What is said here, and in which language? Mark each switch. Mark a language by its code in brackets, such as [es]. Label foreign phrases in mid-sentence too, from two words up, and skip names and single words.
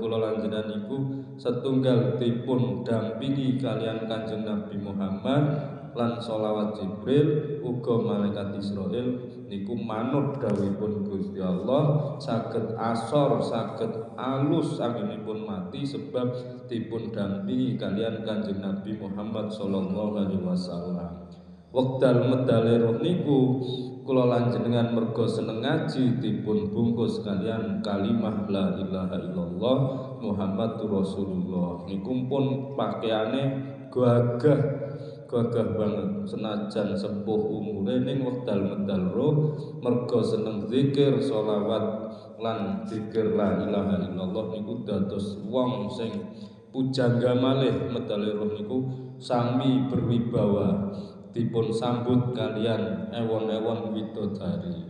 [jv] kula lan jenengan niku setunggal dipun dampingi kalian Kanjeng Nabi Muhammad lan sholawat Jibril uga malaikat Israil niku manut dawuhipun Gusti Allah saged asor saged alus anggenipun mati sebab dipun dampingi kalian Kanjeng Nabi Muhammad [ar] صلى الله عليه وسلم. [jv] Wekdal medale roh niku kula lan jenengan merga seneng ngaji dipun bungkus kalian kalimah [ar] لا إله إلا الله محمد رسول الله. [jv] Niku pun pakaiane gagah banget senajan sepuh umure ning wekdal medal roh merga seneng zikir sholawat lan zikir [ar] لا إله إلا الله [jv] niku dados wong sing pujangga malih medale roh niku sami berwibawa dipun sambut kalian ewon-ewon widodari.